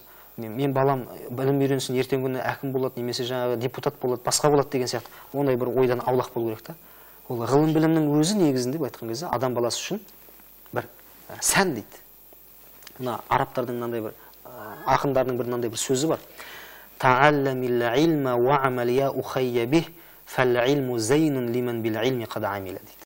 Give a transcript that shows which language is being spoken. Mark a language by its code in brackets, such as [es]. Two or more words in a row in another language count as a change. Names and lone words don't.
[kk] Мен балам білім үйренсін, ертең күні әкім болады, немесе жаңағы депутат болады, басқа болады деген сияқты. Ондай бір ойдан аулақ болу керек та. Ол ғылым білімнің өзі негізінде айтқан кезде адам баласы үшін бір сән дейді. Мына арабтардың мынандай бір ақындардың бір мынандай бір сөзі бар. [ar] تعلم العلم واعمل يا أخي به فالعلم زين لمن بالعلم قد عملا дейді.